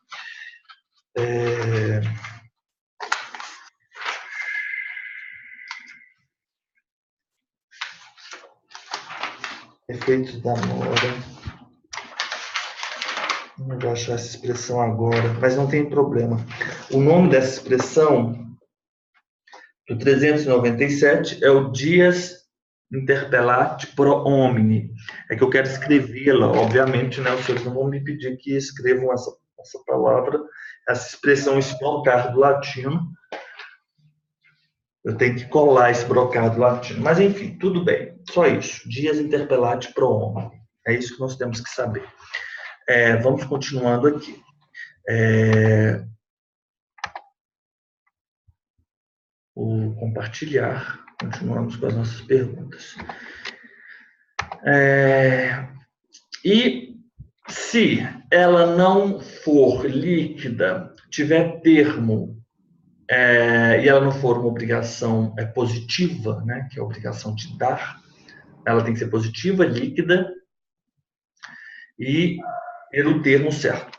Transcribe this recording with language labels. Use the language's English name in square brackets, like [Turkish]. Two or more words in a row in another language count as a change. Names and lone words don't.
[Portuguese] Efeitos da mora. Não vou achar essa expressão agora, mas não tem problema. O nome dessa expressão, do 397, é o [Latin] dies interpellati pro homine. [Portuguese] É que eu quero escrevê-la, obviamente, né? Os senhores não vão me pedir que escrevam essa palavra, essa expressão, esse brocado latino. Eu tenho que colar esse brocado latino. Mas, enfim, tudo bem. Só isso. [Latin] Dies interpellati pro homine. [Portuguese] É isso que nós temos que saber. Vamos continuando aqui. O compartilhar. Continuamos com as nossas perguntas. E se ela não for líquida, tiver termo, e ela não for uma obrigação positiva, né, que é a obrigação de dar, ela tem que ser positiva, líquida e ter o termo certo.